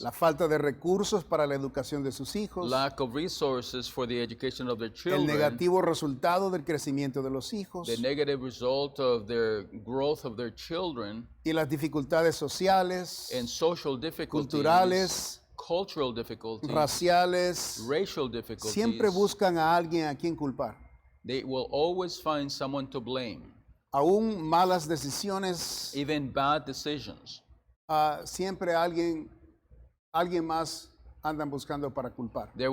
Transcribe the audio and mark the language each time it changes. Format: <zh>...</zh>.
<es>la falta de recursos para la educación de sus hijos,</es> <en>lack of resources for the education of their</en> <es>el</es> <en>children,</en> <es>negativo resultado del crecimiento de los hijos</es> <en>the negative result of their growth of their children,</en> <es>y las dificultades sociales,</es> <en>and social difficulties,</en> <es>culturales,</es> <en>cultural difficulties,</en> <es>raciales,</es> <en>racial difficulties,</en> <es>siempre buscan a alguien a quien culpar.</es> <en>they will always find someone to blame.</en> <es>Aún malas decisiones,</es> <en>Even bad decisions,</en> <es>siempre alguien más andan buscando para culpar.</es>